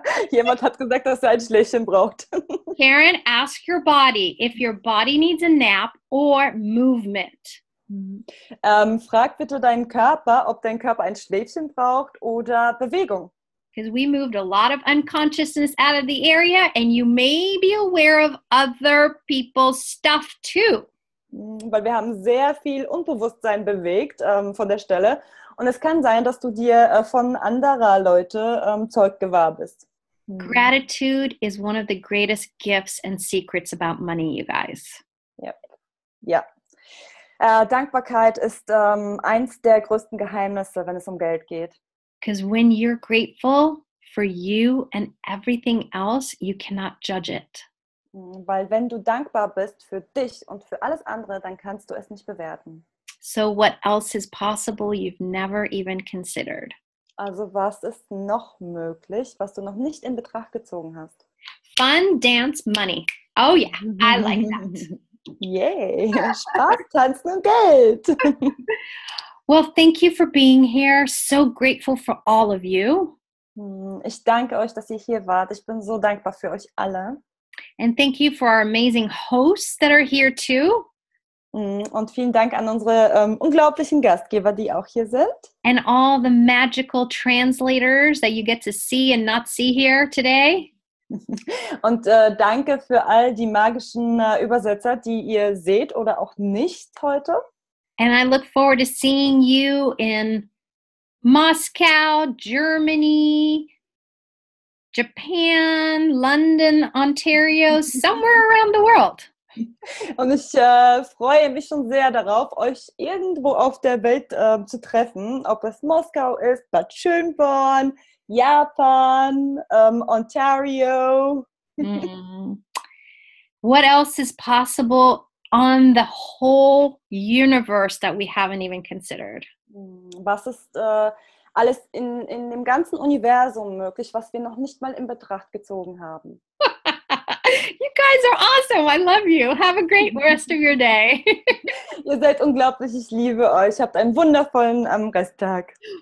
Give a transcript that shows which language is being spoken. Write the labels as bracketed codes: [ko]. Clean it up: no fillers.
[de] Jemand hat gesagt, dass er ein Schläfchen braucht. [en] Karen, ask your body if your body needs a nap or movement. [de] Frag bitte deinen Körper, ob dein Körper ein Schläfchen braucht oder Bewegung. [en] Because we moved a lot of unconsciousness out of the area and you may be aware of other people's stuff too. [de] Weil wir haben sehr viel Unbewusstsein bewegt von der Stelle. Und es kann sein, dass du dir von anderer Leute Zeug gewahr bist. [en] Gratitude is one of the greatest gifts and secrets about money, you guys. [de] Ja. Dankbarkeit ist eins der größten Geheimnisse, wenn es um Geld geht. [en] Because when you're grateful for you and everything else, you cannot judge it. [de] Weil wenn du dankbar bist für dich und für alles andere, dann kannst du es nicht bewerten. [en] So what else is possible you've never even considered? [de] Also was ist noch möglich, was du noch nicht in Betracht gezogen hast? [en] Fun, dance, money. Oh yeah, I like that. [de] Yay, Spaß, Tanzen und Geld. [en] Well, thank you for being here. So grateful for all of you. [de] Ich danke euch, dass ihr hier wart. Ich bin so dankbar für euch alle. [en] And thank you for our amazing hosts that are here too. [de] Und vielen Dank an unsere unglaublichen Gastgeber, die auch hier sind. [en] And all the magical translators that you get to see and not see here today. [de] Und danke für all die magischen Übersetzer, die ihr seht oder auch nicht heute. [en] And I look forward to seeing you in Moscow, Germany, Japan, London, Ontario, somewhere around the world. [de] Und ich freue mich schon sehr darauf, euch irgendwo auf der Welt zu treffen, ob es Moskau ist, Bad Schönborn, Japan, Ontario. [en] What else is possible on the whole universe that we haven't even considered? [de] Was ist alles in dem ganzen Universum möglich, was wir noch nicht mal in Betracht gezogen haben? [en] You guys are awesome. I love you. Have a great rest of your day. [de] Ihr seid unglaublich. Ich liebe euch. Habt einen wundervollen Resttag.